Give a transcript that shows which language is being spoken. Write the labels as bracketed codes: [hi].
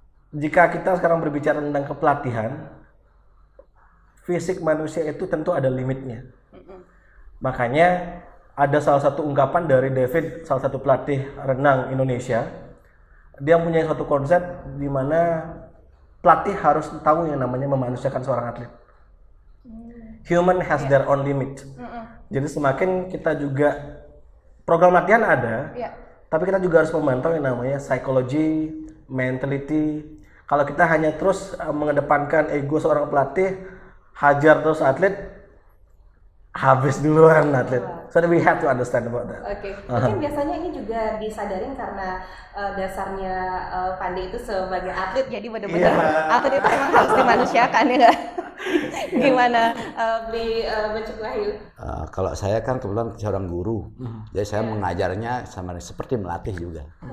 [id] Jika kita sekarang berbicara tentang kepelatihan, fisik manusia itu tentu ada limitnya. Makanya ada salah satu ungkapan dari David, salah satu pelatih renang Indonesia. Dia punya satu konsep di mana pelatih harus tahu yang namanya memanusiakan seorang atlet. [en] Human has their own limit. [id] Jadi semakin kita juga program latihan ada, tapi kita juga harus memantau yang namanya psychology, mentality. Kalau kita hanya terus mengedepankan ego seorang pelatih, hajar terus atlet, habis duluan atlet. [en] So we have to understand about that. [id] Oke. Mungkin biasanya ini juga disadarin karena dasarnya Pandey itu sebagai atlet, jadi benar-benar atlet itu memang harus dimanusiakan ya nggak? Gimana beli Becik Wahyu? Kalau saya kan kebetulan seorang guru, jadi saya mengajarnya sama seperti melatih juga.